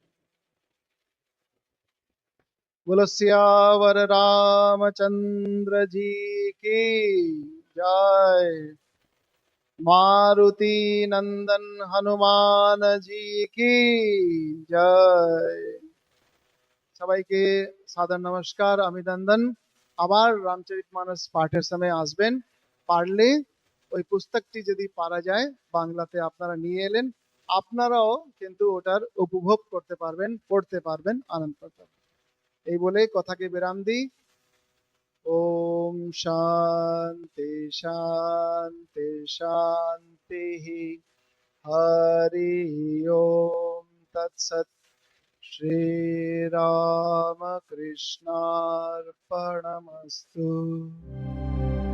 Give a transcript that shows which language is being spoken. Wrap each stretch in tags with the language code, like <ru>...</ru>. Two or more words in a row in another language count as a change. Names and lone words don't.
<hi>बोलो सियावर रामचंद्र जी की जय। मारुति नंदन हनुमान जी की जय।</hi> <bn>সবাইকে সাদর নমস্কার। আমি নন্দন। আবার রামচরিতমানস পাঠের সময় আসবেন, পারলে ওই পুস্তকটি যদি পারা যায় বাংলাতে আপনারা নিয়ে এলেন, আপনারাও কিন্তু ওটার উপভোগ করতে পারবেন, পড়তে পারবেন, আনন্দ করতে পারবেন। এই বলে কথাকে বিরাম দিই।</bn> <sa>ওম শান্তি শান্তি শান্তি। हरि ओम तत्सत। श्री राम कृष्णार्पणमस्तु।</sa>